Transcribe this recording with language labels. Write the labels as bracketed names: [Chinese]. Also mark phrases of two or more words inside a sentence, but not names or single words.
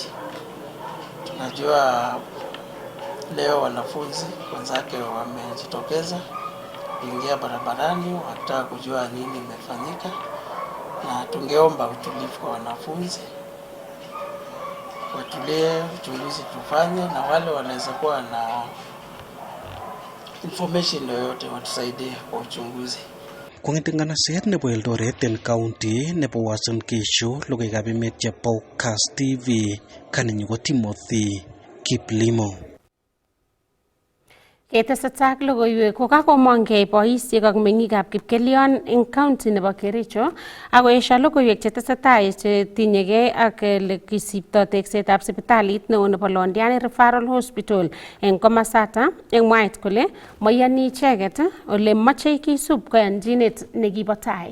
[Swahili] Tunajua leo wanafunzi wenzake wamejitokeza kuingia barabarani wakitaka kujua nini imefanyika, na tungeomba utulivu kwa wanafunzi, watulie, uchunguzi tufanye, na wale wanaweza kuwa na information yoyote watusaidie kwa uchunguzi. [Kalenjin] Kong'ete nganaset nebo Eldoret en county nebo Uasin Gishu logoiwekab emet chebo Kass TV kaninyu ko Timothy Kiplimo. Ketesetai ak logoiwek ko kakomongkei boisiek ak meng'ikab Kipkelion eng county nebo Kericho ako esio logoiwek chetesetai chetinyegei ak lekisipto teksetab sipitalit neo nebo Londiani Referral Hospital eng komasata eng mwaet kole moiyoni icheket ole mochei kisub koyanchinet nekibo tai.